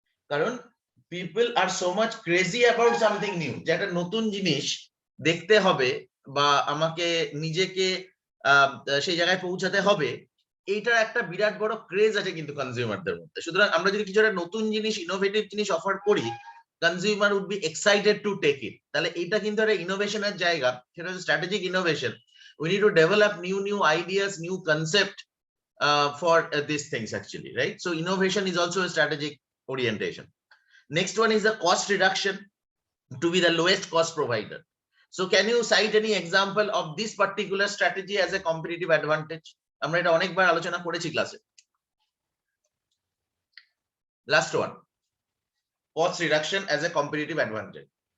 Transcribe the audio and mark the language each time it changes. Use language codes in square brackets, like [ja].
[bn] কারণ [en] people are so much crazy about something new, [bn] যে একটা নতুন জিনিস দেখতে হবে বা আমাকে নিজেকে সেই জায়গায় পৌঁছাতে হবে, এইটার একটা বিরাট বড় ক্রেজ আছে কিন্তু কনজিউমারদের মধ্যে। সুতরাং আমরা যদি কিছু একটা নতুন জিনিস, ইনোভেটিভ জিনিস অফার করি, [en] Consumer would be excited to take it. [bn] তাহলে এটা কিন্তু একটা ইনোভেশনের জায়গা, সেটা হচ্ছে strategic innovation. [en] We need to develop new ideas, new concept for these things actually, right? So innovation is also a strategic orientation. Next one is the cost reduction, to be the lowest cost provider. So can you cite any example of this particular strategy as a competitive advantage? [bn] আমরা এটা অনেকবার আলোচনা করেছি ক্লাসে। [en] Last one, cost reduction as a competitive advantage.